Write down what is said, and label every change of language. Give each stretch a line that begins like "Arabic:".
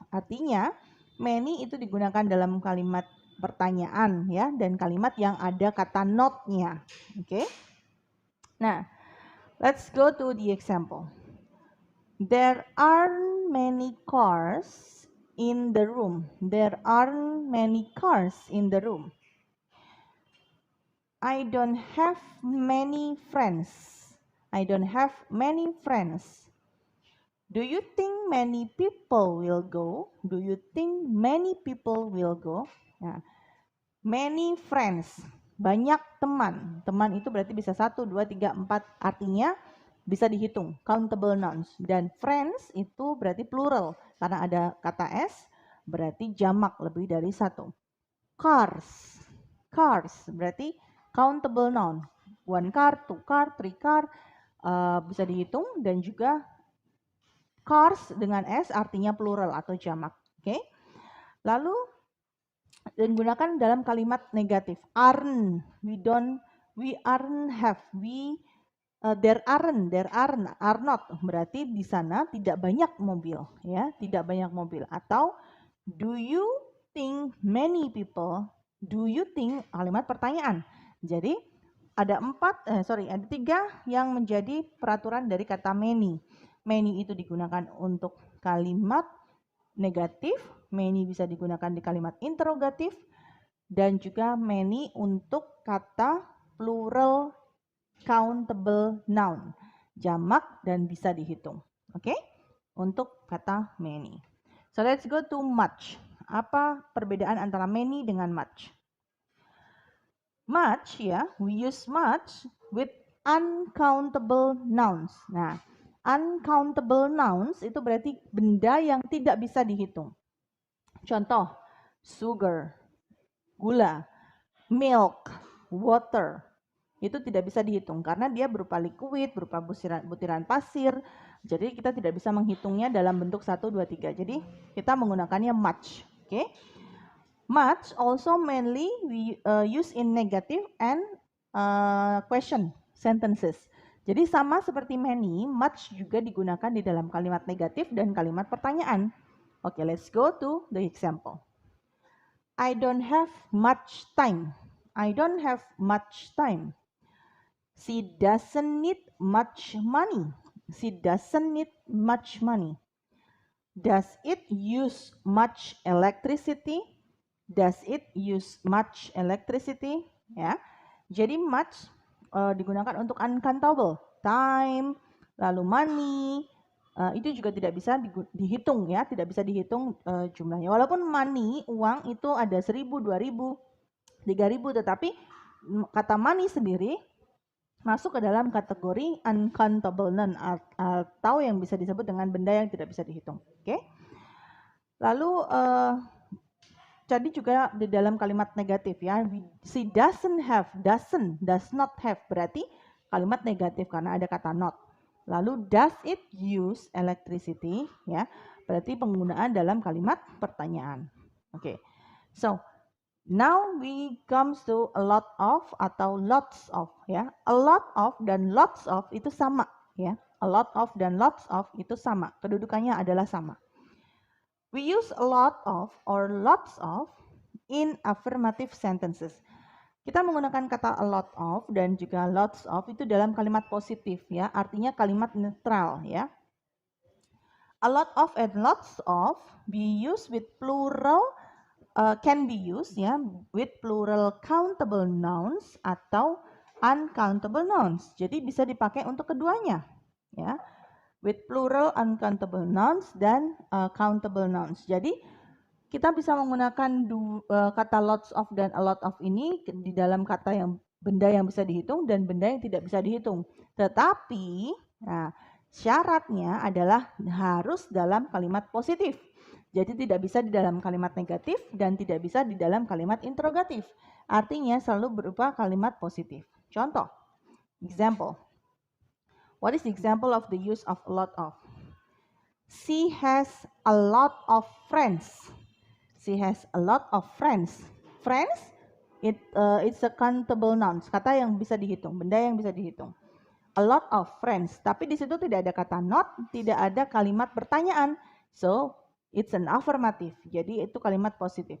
Indonesian: Artinya, many itu digunakan dalam kalimat pertanyaan ya dan kalimat yang ada kata not-nya. Oke.
English: Nah, let's go to the example. There aren't many cars in the room. There aren't many cars in the room. I don't have many friends. I don't have many friends. Do you think many people will go? Do you think many people will go?
Indonesian: Nah, many friends, banyak teman. Teman itu berarti bisa 1, 2, 3, 4. Artinya bisa dihitung, countable nouns. Dan friends itu berarti plural, karena ada kata s, berarti jamak lebih dari 1. Cars, cars berarti countable noun. 1 car, 2 car, 3 car, bisa dihitung. Dan juga cars dengan s artinya plural atau jamak. Oke. Lalu dan gunakan dalam kalimat negatif.
English: Aren't, we aren't have, there aren't, are not.
Indonesian: Berarti di sana tidak banyak mobil, ya, tidak banyak mobil.
English: Atau do you think many people? Do you think
Indonesian: kalimat pertanyaan. Jadi ada ada 3 yang menjadi peraturan dari kata many. Many itu digunakan untuk kalimat negatif, many bisa digunakan di kalimat interrogatif, dan juga many untuk kata plural countable noun, jamak dan bisa dihitung. Oke? Untuk kata many.
English: So let's go to much.
Indonesian: Apa perbedaan antara many dengan much? Much ya,
English: we use much with uncountable nouns.
Indonesian: Nah, uncountable nouns itu berarti benda yang tidak bisa dihitung. Contoh, sugar, gula, milk, water. Itu tidak bisa dihitung karena dia berupa liquid, berupa butiran pasir. Jadi kita tidak bisa menghitungnya dalam bentuk 1, 2, 3. Jadi kita menggunakannya much.
English: Okay? Much also mainly we use in negative and question sentences.
Indonesian: Jadi sama seperti many, much juga digunakan di dalam kalimat negatif dan kalimat pertanyaan.
English: Okay, let's go to the example. I don't have much time. I don't have much time. She doesn't need much money. She doesn't need much money. Does it use much electricity? Does it use much electricity?
Indonesian: Ya, jadi much digunakan untuk uncountable, time, lalu money, itu juga tidak bisa dihitung ya, tidak bisa dihitung jumlahnya. Walaupun money, uang itu ada 1.000, 2.000, 3.000, tetapi kata money sendiri masuk ke dalam kategori uncountable noun atau yang bisa disebut dengan benda yang tidak bisa dihitung. Oke. Lalu jadi juga di dalam kalimat negatif ya,
English: she doesn't have, does not have
Indonesian: berarti kalimat negatif karena ada kata not. Lalu
English: does it use electricity
Indonesian: ya, berarti penggunaan dalam kalimat pertanyaan. Oke.
English: So now we comes to a lot of atau lots of ya.
Indonesian: A lot of dan lots of itu sama ya. A lot of dan lots of itu sama. Kedudukannya adalah sama.
English: We use a lot of or lots of in affirmative sentences.
Indonesian: Kita menggunakan kata a lot of dan juga lots of itu dalam kalimat positif ya. Artinya kalimat netral ya.
English: A lot of and lots of be used with plural can be used ya with plural countable nouns atau uncountable nouns.
Indonesian: Jadi bisa dipakai untuk keduanya ya.
English: With plural uncountable nouns
Indonesian: dan countable nouns. Jadi kita bisa menggunakan kata lots of dan a lot of ini di dalam kata yang benda yang bisa dihitung dan benda yang tidak bisa dihitung. Tetapi nah, syaratnya adalah harus dalam kalimat positif. Jadi tidak bisa di dalam kalimat negatif dan tidak bisa di dalam kalimat interrogatif. Artinya selalu berupa kalimat positif. Contoh, example.
English: What is the example of the use of a lot of? She has a lot of friends. She has a lot of friends. Friends, it's a countable noun.
Indonesian: Kata yang bisa dihitung, benda yang bisa dihitung.
English: A lot of friends.
Indonesian: Tapi di situ tidak ada kata not, tidak ada kalimat pertanyaan.
English: So, it's an affirmative.
Indonesian: Jadi itu kalimat positif.